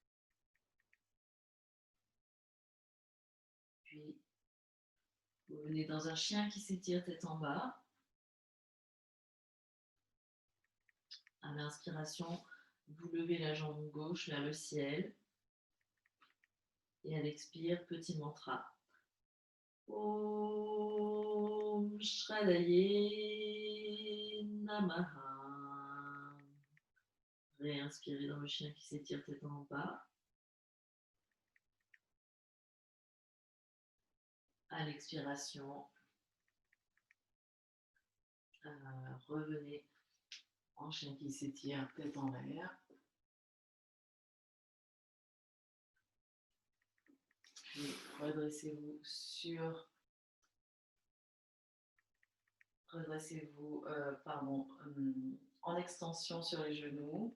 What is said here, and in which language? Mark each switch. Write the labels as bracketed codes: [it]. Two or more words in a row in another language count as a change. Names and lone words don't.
[fr] Puis, vous venez dans un chien qui s'étire tête en bas. À l'inspiration, vous levez la jambe gauche vers le ciel. Et à l'expire, petit mantra. [sa] ॐ श्रद्धायै नमः. [fr] Réinspirez dans le chien qui s'étire tête en bas. À l'expiration, revenez en chien qui s'étire tête en l'air. Puis redressez-vous en extension sur les genoux.